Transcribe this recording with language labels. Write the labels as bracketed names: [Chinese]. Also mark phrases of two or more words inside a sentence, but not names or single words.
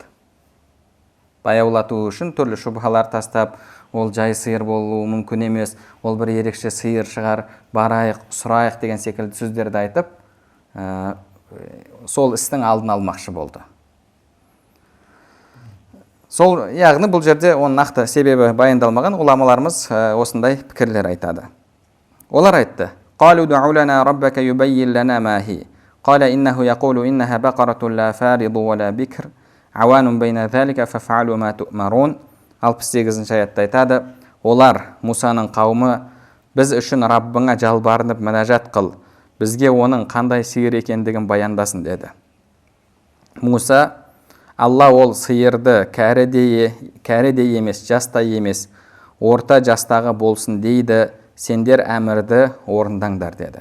[Kazakh] Баяулату үшін түрлі шубхалар тастап, ол жай сиыр болуы мүмкін емес, ол бір ерекше сиыр шығар, барайық, сұрайық деген секілді сөздерді айтып, сол істің алдын алмақшы болды. Сол, яғни бұл жерде оның нақты себебі баяндалмаған, ғұламаларымыз осындай пікірлер айтады. Олар айтты: [Arabic] "قالوا ادع لنا ربك يبين لنا ما هي. قال إنه يقول إنها بقرة لا فارض ولا بكر. عوان بين ذلك فافعلوا ما تؤمرون." [Kazakh] 68-ші аятта айтады: олар, Мусаның қауымы, біз үшін Раббыңа жалбарынып мінәжат қыл, бізге оның қандай сиыр екендігін баяндасын деді. Муса: Алла ол сиырды кәрі емес, жастай емес, орта жастағы болсын дейді, сендер әмірді орындаңдар деді.